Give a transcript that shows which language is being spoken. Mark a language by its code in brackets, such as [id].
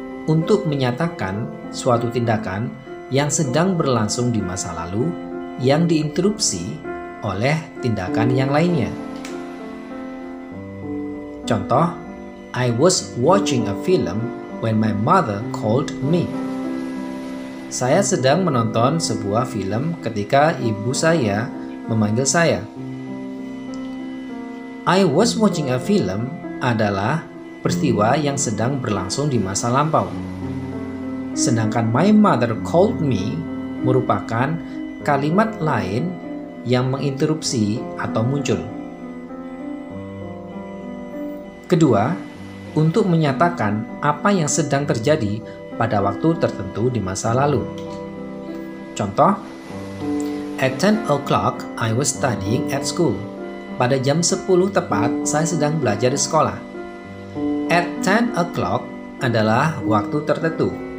[id] untuk menyatakan suatu tindakan yang sedang berlangsung di masa lalu yang diinterupsi oleh tindakan yang lainnya. Contoh, [en] I was watching a film when my mother called me. [id] Saya sedang menonton sebuah film ketika ibu saya memanggil saya. [en] I was watching a film [id] adalah peristiwa yang sedang berlangsung di masa lampau. Sedangkan [en] my mother called me [id] merupakan kalimat lain yang menginterupsi atau muncul. Kedua, untuk menyatakan apa yang sedang terjadi pada waktu tertentu di masa lalu. Contoh, [en] at 10 o'clock I was studying at school. [id] Pada jam 10 tepat saya sedang belajar di sekolah. [en] At 10 o'clock [id] adalah waktu tertentu.